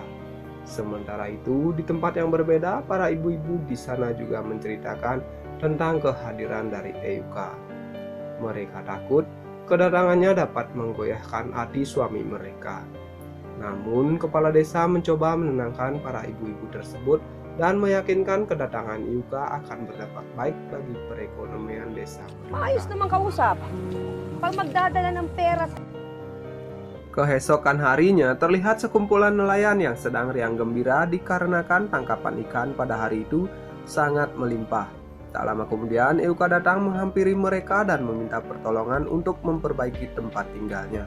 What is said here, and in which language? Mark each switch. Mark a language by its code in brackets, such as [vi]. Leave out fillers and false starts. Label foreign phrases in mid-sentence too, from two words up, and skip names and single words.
[id] Sementara itu, di tempat yang berbeda, para ibu-ibu di sana juga menceritakan tentang kehadiran dari Euka. Mereka takut kedatangannya dapat menggoyahkan hati suami mereka. Namun, kepala desa mencoba menenangkan para ibu-ibu tersebut dan meyakinkan kedatangan Euka akan berdampak baik bagi perekonomian desa. [tl] Maayos naman kausap. Pag magdadala ng pera. [id] Keesokan harinya terlihat sekumpulan nelayan yang sedang riang gembira dikarenakan tangkapan ikan pada hari itu sangat melimpah. Tak lama kemudian Euka datang menghampiri mereka dan meminta pertolongan untuk memperbaiki tempat tinggalnya.